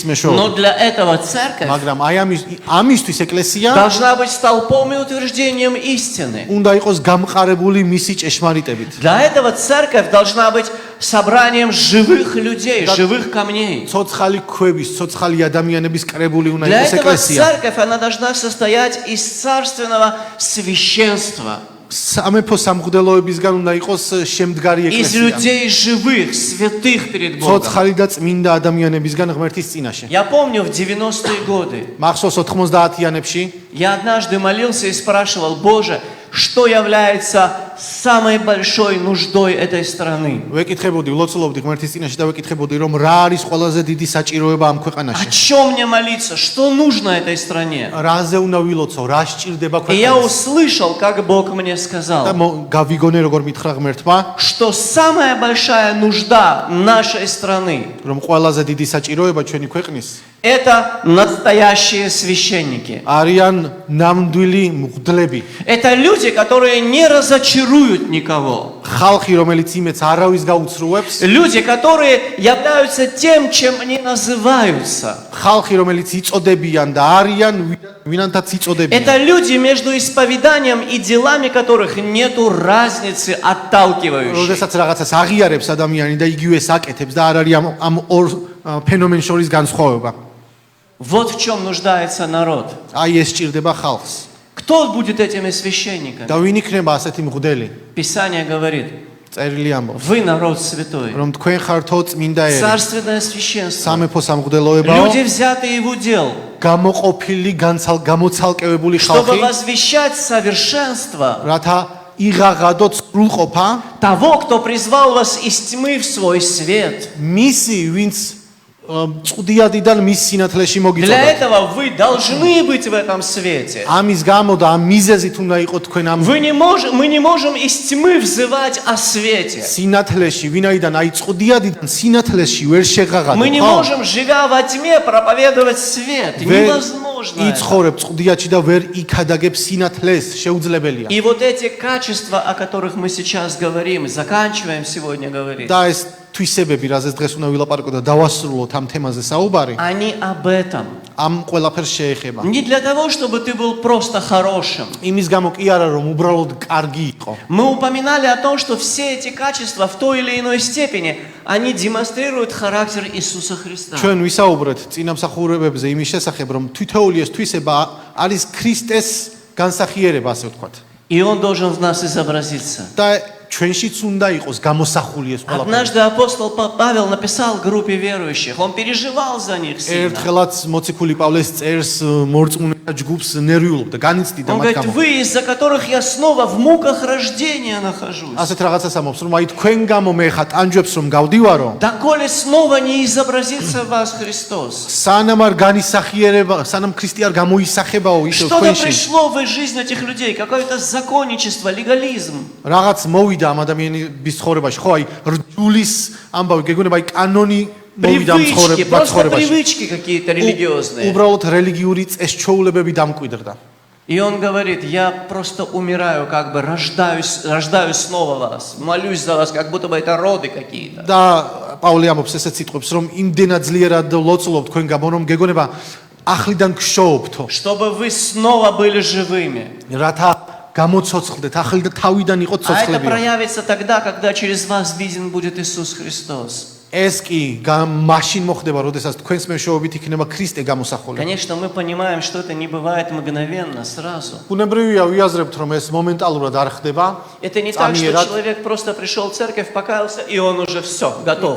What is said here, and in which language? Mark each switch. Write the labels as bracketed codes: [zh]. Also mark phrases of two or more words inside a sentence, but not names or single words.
[ru] Но [ka] მეშვეობით. [ru] для этого церковь [ka] მაგრამ აი ამისთვის ეკლესია [ru] должна быть столпом и утверждением истины. [ka] უნდა იყოს გამყარებული მისი ჭეშმარიტებით. [ru] Для этого церковь должна быть собранием живых людей, живых камней. [ka] ცოცხალი ქვების, ცოცხალი ადამიანების კრებული უნდა [ru] Для [ka] იყოს [ru] этого [ka] ეკლესია. [ru] церковь, она должна состоять из царственного священства, [ka] სამეფო სამღვდელოებისგან უნდა იყოს შემდგარი [ru] из [ka] ეკლესია. [ru] людей живых, святых перед Богом. [ka] ცოცხალი და წმინდა ადამიანებისგან ღმერთის წინაშე. [ru] Я помню в 90-е годы, [ka] მახსოვს 90-იანებში [ru] я однажды молился и спрашивал: Боже, что является самой большой нуждой этой страны? [ka] ვეკითხებოდი, ვლოცულობდი ღმერთის წინაშე და ვეკითხებოდი, რომ რა არის ყველაზე დიდი საჭიროება ამ [ru] О [ka] ქვეყანაში. [ru] чем мне молиться? Что нужно этой стране? [ka] რაზე უნდა ვილოცო, რა სჭირდება [ru] И я [ka] ქვეყანას. [ru] услышал, как Бог мне [ka] და [ru] сказал, [ka] გავიგონე როგორ მითხრა ღმერთმა, [ru] что самая большая нужда нашей страны [ka] რომ ყველაზე დიდი საჭიროება ჩვენი ქვეყნის – [ru] это настоящие священники. [ka] არიან ნამდვილი მღვდლები. [ru] Это люди, которые не разочаруют никого. [ka] ხალხი, რომელიც იმედს არავის გაუცრუებს, [ru] Люди, которые являются тем, чем они называются. [ka] ხალხი, რომელიც იწოდებიან და არიან ვინანთაც იწოდებიან. [ru] Это люди, между исповеданием и делами которых нету разницы отталкивающей. [ka] როდესაც რაღაცას აღიარებს ადამიანი და იგივეს აკეთებს და არ არის ამ ორ ფენომენს შორის განსხვავება. [ru] Вот в чем нуждается народ. [ka] აი ეს ჭირდება ხალხს. [ru] Кто будет этими священниками? [ka] და ვინ იქნება ასეთი მღვდელი? [ru] Писание говорит: [ka] წერილი ამბობს, [ru] вы народ святой, [ka] რომ თქვენ ხართო წმინდა ერი, [ru] царственное священство, [ka] სამეფო სამღვდელოებაო, [ru] люди, взятые в удел, [ka] გამოყოფილი, გამოცალკევებული [ru] чтобы [ka] ხალხი, [ru] возвещать совершенство [ka] რათა იღაღადოთ სრულყოფა [ru] того, кто призвал вас из тьмы в свой свет. [ka] მისი, ვინც წვდიადიდან მის სინათლეში [ru] Для [ka] მოგიწოდა. [ru] этого вы должны быть в этом свете. [ka] ამის გამო და ამ მიზეზით უნდა იყო თქვენ ამ [ru] Мы не можем из тьмы взывать о свете. [ka] სინათლეში, ვინაიდან აი წვდიადიდან სინათლეში ვერ შეღაღადო, [ru] Мы не можем, живя во тьме, проповедовать свет. Невозможно. [ka] იცხოვრებ წვდიადში და ვერ იქადაგებ სინათლეს, შეუძლებელია. [ru] И вот эти качества, о которых мы сейчас говорим, заканчиваем сегодня говорить, [ka] და ეს თვისებები, რაზეც დღეს უნდა ვილაპარაკო და დავასრულოთ ამ თემაზე საუბარი, [ru] они об этом. [ka] ამ ყველაფერს შეეხება. [ru] Не для того, чтобы ты был просто хорошим. [ka] იმის გამო კი არა, რომ უბრალოდ კარგი იყო. [ru] Мы упоминали о том, что все эти качества в той или иной степени, они демонстрируют характер Иисуса Христа. [ka] ჩვენ ვისაუბრეთ წინამსახურებებზე იმის შესახებ, რომ თითოეული ეს თვისება არის ქრისტეს განსახიერება, ასე ვთქვათ. [ru] И Он должен в нас изобразиться. [ka] და ჩვენშიც უნდა იყოს გამოსახული ეს ყველაფერი. [ru] Однажды апостол Павел написал группе верующих. Он переживал за них сильно. [ka] ერთხელაც მოციქული პავლეს წერს მორწმუნეთა ჯგუფს ნერვიულობდა, განიცდიდა [ru] Он [ka] მათ [ru] говорит, [ka] გამო. [ru] вы, из-за которых я снова в муках рождения нахожусь. [ka] ასეთ რაღაცას ამბობს, რომ აი თქვენ გამო მე ხა ტანჯვებს რომ გავდივარო, [ru] Доколе снова не изобразится в вас Христос. [ka] სანამ არ განისახიერება, სანამ ქრისტე არ გამოისახებაო ისევ [ru] Что-то [ka] თქვენში. [ru] пришло в жизнь этих людей, какое-то законничество, легализм. [ka] რაღაც მოვიდა ამ ადამიანის ცხოვრებაში, ხო, აი რჯულის ამბავი გეგონება, აი კანონი მოვიდა ამ [ru] Привычки, просто [ka] ცხოვრებაში. [ru] привычки какие-то религиозные. [ka] უბრალოდ რელიგიური წესჩოულებები დამკვიდრდა. [ru] И он говорит, я просто умираю, как бы рождаю снова вас, молюсь за вас, как будто бы это роды какие-то. [ka] და პავლე ამბობს ესეც სიტყვებს, რომ იმდენად ძლიერად ლოცულობ თქვენ გამო, რომ გეგონება ახლიდან გშოობთო, [ru] Чтобы вы снова были живыми. [ka] რათა გამოცოცხლდეთ, ახლიდან თავიდან იყოთ [ru] А это [ka] ცოცხლები. [ru] проявится тогда, когда через вас виден будет Иисус Христос. [ka] ეს კი მაშინ მოხდება, როდესაც თქვენს მეშვეობით იქნება ქრისტე გამოსახული. [ru] Конечно, мы понимаем, что это не бывает мгновенно, сразу. [ka] ბუნებრივია ვიაზრებთ, რომ ეს მომენტალურად არ ხდება. [ru] Это не так, что человек просто пришел в церковь, покаялся, и он уже все, готов.